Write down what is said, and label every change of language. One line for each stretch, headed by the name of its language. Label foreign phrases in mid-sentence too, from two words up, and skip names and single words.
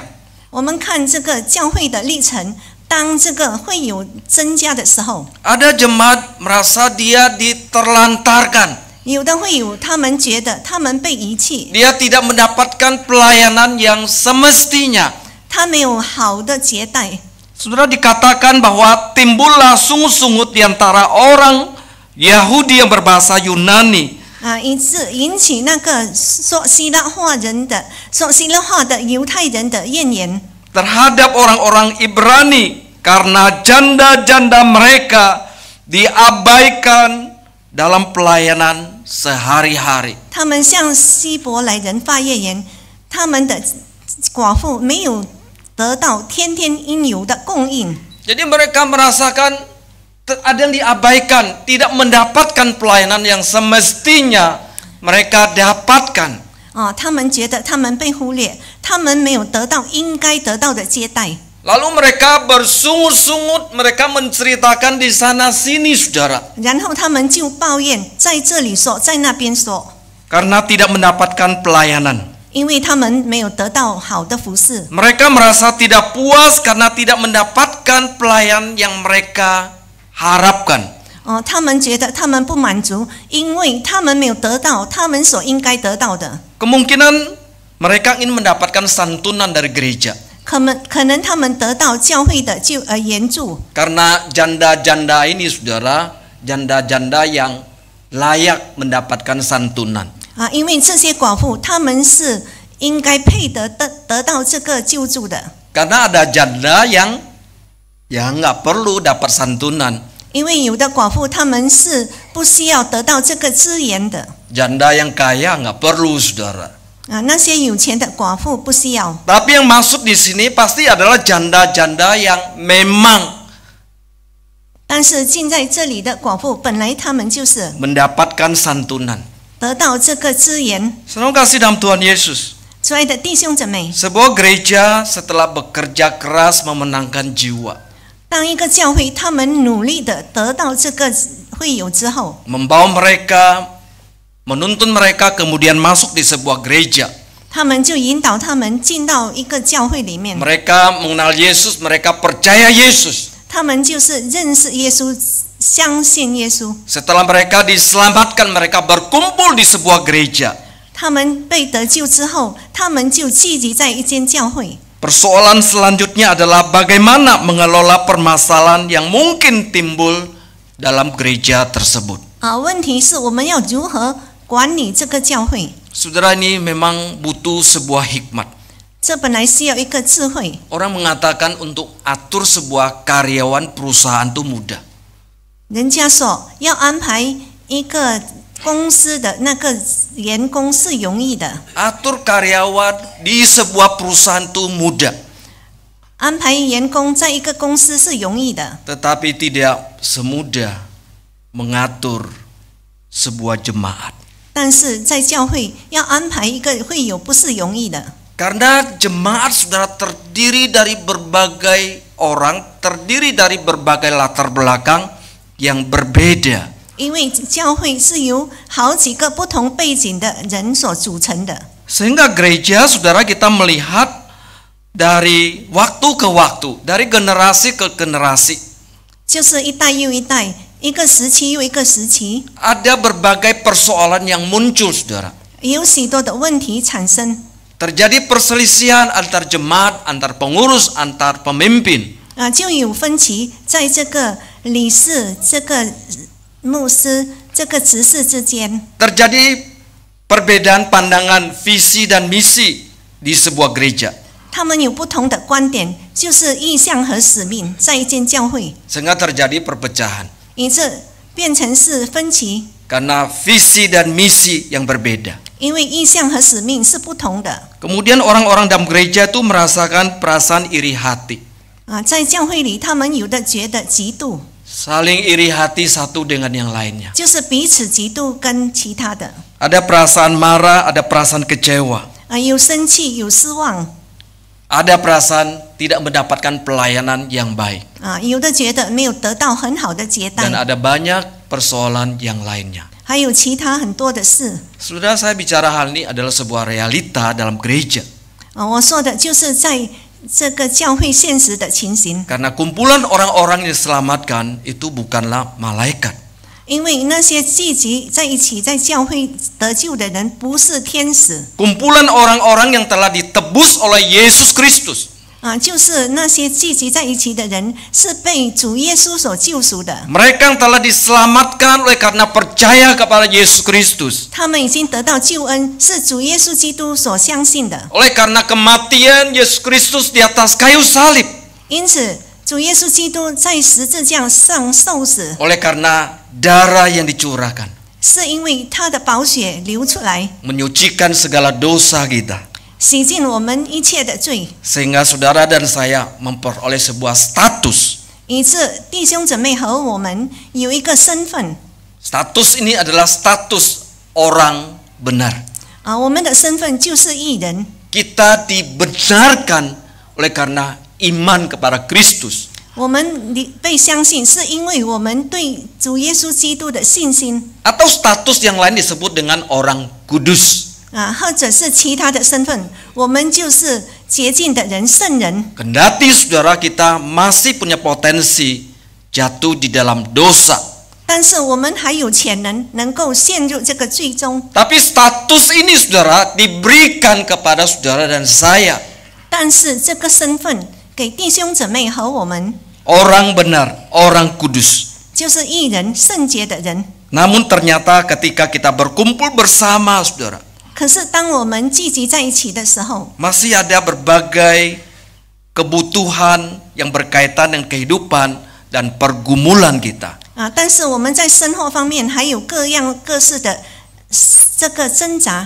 Chinese: 我们看这个教会的历程，当这个会有增加的时候，
Indonesian: ada jemaat merasa dia diterlantarkan.
Chinese: 有的会有他们觉得他们被遗弃，
Indonesian: Dia tidak mendapatkan pelayanan yang semestinya.
Chinese: 他没有好的接待。
Indonesian: Saudara, dikatakan bahwa timbullah sungut-sungut di antara orang Yahudi yang berbahasa Yunani.
Chinese: 以致引起那个说希腊话的犹太人的怨言。
Indonesian: Terhadap orang-orang Ibrani karena janda-janda mereka diabaikan dalam pelayanan sehari-hari.
Chinese: 他们向希伯来人发怨言，他们的寡妇没有得到天天应有的供应。
Indonesian: Jadi mereka merasakan ada yang diabaikan, tidak mendapatkan pelayanan yang semestinya mereka dapatkan.
Chinese: 他们觉得他们被忽略，他们没有得到应该得到的接待。
Indonesian: Lalu mereka bersungut-sungut, mereka menceritakan di sana sini, saudara.
Chinese: 然后他们就抱怨，在这里说，在那边说，
Indonesian: Karena tidak mendapatkan pelayanan.
Chinese: 因为他们没有得到好的服侍。
Indonesian: Mereka merasa tidak puas karena tidak mendapatkan pelayan yang mereka harapkan.
Chinese: 他们觉得他们不满足，因为他们没有得到他们所应该得到的。
Indonesian: Kemungkinan mereka ingin mendapatkan santunan dari gereja.
Chinese: 可能他们得到教会的援助。
Indonesian: Karena janda-janda ini, saudara, janda-janda yang layak mendapatkan santunan.
Chinese: 因为这些寡妇他们是应该配得到这个救助的。
Indonesian: Karena ada janda yang nggak perlu dapat santunan.
Chinese: 因为有的寡妇他们是不需要得到这个资源的
Indonesian: Janda yang kaya nggak perlu, saudara.
Chinese: 那些有钱的寡妇不需要。
Indonesian: Tapi yang masuk di sini pasti adalah janda-janda yang memang
Chinese: 但是进在这里的寡妇，本来他们就是
Indonesian: mendapatkan santunan.
Chinese: 得到这个资源。
Indonesian: Saudara kasih dalam Tuhan Yesus.
Chinese: 亲爱的弟兄姊妹，
Indonesian: Sebuah gereja setelah bekerja keras memenangkan jiwa,
Chinese: 当一个教会他们努力的得到这个会友之后，
Indonesian: membawa mereka, menuntun mereka kemudian masuk di sebuah gereja.
Chinese: 他们就引导他们进到一个教会里面。
Indonesian: Mereka mengenal Yesus, mereka percaya Yesus.
Chinese: 他们就是认识耶稣，相信耶稣。
Indonesian: Setelah mereka diselamatkan, mereka berkumpul di sebuah gereja.
Chinese: 他们被得救之后，他们就聚集在一间教会。
Indonesian: Persoalan selanjutnya adalah bagaimana mengelola permasalahan yang mungkin timbul dalam gereja tersebut.
Chinese: 问题是我们要如何管理这个教会？
Indonesian: Saudara, ini memang butuh sebuah hikmat.
Chinese: 这本来需要一个智慧。
Indonesian: Orang mengatakan untuk atur sebuah karyawan perusahaan itu mudah.
Chinese: 人家说要安排一个公司的那个员工是容易的，
Indonesian: Atur karyawan di sebuah perusahaan itu mudah.
Chinese: 安排员工在一个公司是容易的，
Indonesian: Tetapi tidak semudah mengatur sebuah jemaat.
Chinese: 但是在教会要安排一个会友不是容易的。
Indonesian: Karena jemaat saudara terdiri dari berbagai orang, terdiri dari berbagai latar belakang yang berbeda.
Chinese: 因为教会是由好几个不同背景的人所组成的，
Indonesian: Sehingga gereja saudara kita melihat dari waktu ke waktu, dari generasi ke generasi.
Chinese: 就是一代又一代，一个时期又一个时期，
Indonesian: Ada berbagai persoalan yang muncul saudara.
Chinese: 有许多的问题产生。
Indonesian: Terjadi perselisihan antar jemaat, antar pengurus, antar pemimpin.
Chinese: 就有分歧，在这个理事、这个牧师、这个执事之间，
Indonesian: Terjadi perbedaan pandangan visi dan misi di sebuah gereja.
Chinese: 他们有不同的观点，就是意向和使命，在一间教会，
Indonesian: Sehingga terjadi perpecahan.
Chinese: 以致变成是分歧，
Indonesian: Karena visi dan misi yang berbeda.
Chinese: 因为意向和使命是不同的。
Indonesian: Kemudian orang-orang dalam gereja itu merasakan perasaan iri hati.
Chinese: 在教会里，他们有的觉得嫉妒，
Indonesian: Saling iri hati satu dengan yang lainnya.
Chinese: 就是彼此嫉妒跟其他的，
Indonesian: Ada perasaan marah, ada perasaan kecewa.
Chinese: 有生气，有失望，
Indonesian: Ada perasaan tidak mendapatkan pelayanan yang baik.
Chinese: 有的觉得没有得到很好的接
Indonesian: Dan
Chinese: 待，
Indonesian: ada banyak persoalan yang lainnya.
Chinese: 还有其他很多的事。
Indonesian: Saudara, saya bicara hal ini adalah sebuah realita dalam gereja.
Chinese: 我说的就是在这个教会现实的情形，
Indonesian: Karena kumpulan orang-orang yang diselamatkan itu bukanlah malaikat.
Chinese: 因为那些聚集在一起在教会得救的人不是天使，
Indonesian: Kumpulan orang-orang yang telah ditebus oleh Yesus Kristus.
Chinese: 就是那些聚集在一起的人是被主耶稣所救赎的，
Indonesian: Mereka yang telah diselamatkan oleh karena percaya kepada Yesus Kristus.
Chinese: 他们已经得到救恩，是主耶稣基督所相信的。
Indonesian: Oleh karena kematian Yesus Kristus di atas kayu salib.
Chinese: 因此，主耶稣基督在十字架上受死，
Indonesian: Oleh karena darah yang dicurahkan.
Chinese: 是因为他的宝血流出来，
Indonesian: Menyucikan segala dosa kita.
Chinese: 洗净我们一切的罪，
Indonesian: Sehingga saudara dan saya memperoleh sebuah status.
Chinese: 以致弟兄姊妹和我们有一个身份。
Indonesian: Status ini adalah status orang benar.
Chinese: 我们的身份就是义人，
Indonesian: Kita dibenarkan oleh karena iman kepada Kristus.
Chinese: 我们被相信是因为我们对主耶稣基督的信心，
Indonesian: Atau status yang lain disebut dengan orang kudus.
Chinese: 或者是其他的身份，我们就是洁净的人、圣人。
Indonesian: Kendati saudara kita masih punya potensi jatuh di dalam dosa.
Chinese: 但是我们还有潜能，能够陷入这个罪中。
Indonesian: Tapi status ini saudara diberikan kepada saudara dan saya.
Chinese: 但是这个身份给弟兄姊妹和我们，
Indonesian: Orang benar, orang kudus.
Chinese: 就是义人、圣洁的人。
Indonesian: Namun ternyata ketika kita berkumpul bersama saudara,
Chinese: 可是当我们聚集在一起的时候，
Indonesian: masih ada berbagai kebutuhan yang berkaitan dengan kehidupan dan pergumulan kita.
Chinese: 但是我们在生活方面还有各样各式的这个挣扎。